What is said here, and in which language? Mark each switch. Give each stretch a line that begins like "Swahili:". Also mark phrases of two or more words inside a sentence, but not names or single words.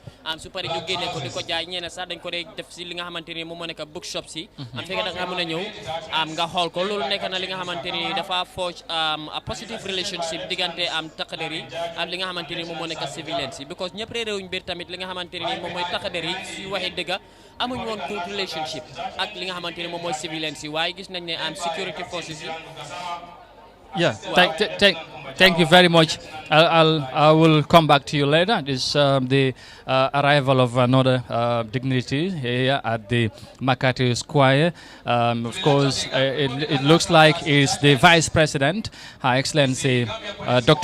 Wolof: su paree ñu génne ko di ko jaay ñeena sax dañ ko dee def si li nga xamante ni moom moo nekk bookshop si fekkee da nga mën a ñëw nga xool ko loolu nekk na li nga xamante ni dafa
English: forge a positive relationship
Wolof: diggante takkader yi ak li nga xamante ni moom moo nekk civilian si because ñëpp réewuñ biir tamit li nga xamante ni moom mooy takkader yi si waxee dëgga amuñ woon
English: good relationship
Wolof: ak li nga xamante ni moom mooy civilian si waaye gis nañ ne
English: security forces
Wolof: yi.
English: Yeah, thank you very much. I will come back to you later. This the arrival of another dignitary here at the Makati Square. Of course, it looks like it's the Vice President, Her Excellency Dr.